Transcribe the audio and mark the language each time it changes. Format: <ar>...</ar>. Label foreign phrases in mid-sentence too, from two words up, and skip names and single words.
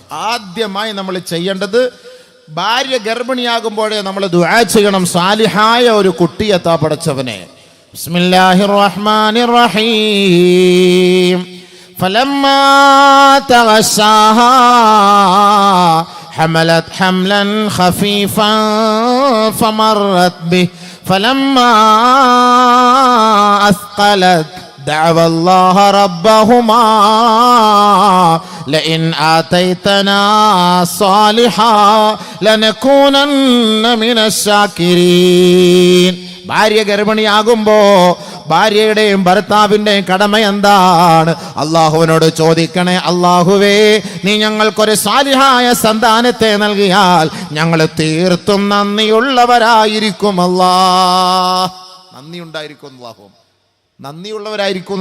<ml>ആദ്യമായി നമ്മൾ ചെയ്യേണ്ടത്, ഭാര്യ ഗർഭിണിയാകുമ്പോഴേ നമ്മൾ ദുആ ചെയ്യണം, സാലിഹായ ഒരു കുട്ടിയെ താ പടച്ചവനെ.</ml> <ar>بسم الله الرحمن الرحيم. فلما تغشاها حملت حملا خفيفا فمرت به فلما أثقلت دعوا الله ربهما لئن آتيتنا صالحا لنكونن من الشاكرين.</ar> <ml>ഭാര്യ ഗർഭിണിയാകുമ്പോ ഭാര്യയുടെയും ഭർത്താവിൻ്റെയും കടമ എന്താണ്? അള്ളാഹുവിനോട് ചോദിക്കണേ, അള്ളാഹുവേ നീ ഞങ്ങൾക്കൊരു സാലിഹായ സന്താനത്തെ നൽകിയാൽ ഞങ്ങൾ തീർത്തും നന്ദിയുള്ളവരായിരിക്കും. നന്ദി ഉണ്ടായിരിക്കും. അള്ളാഹു നന്ദിയുള്ളവരായിരിക്കും.</ml>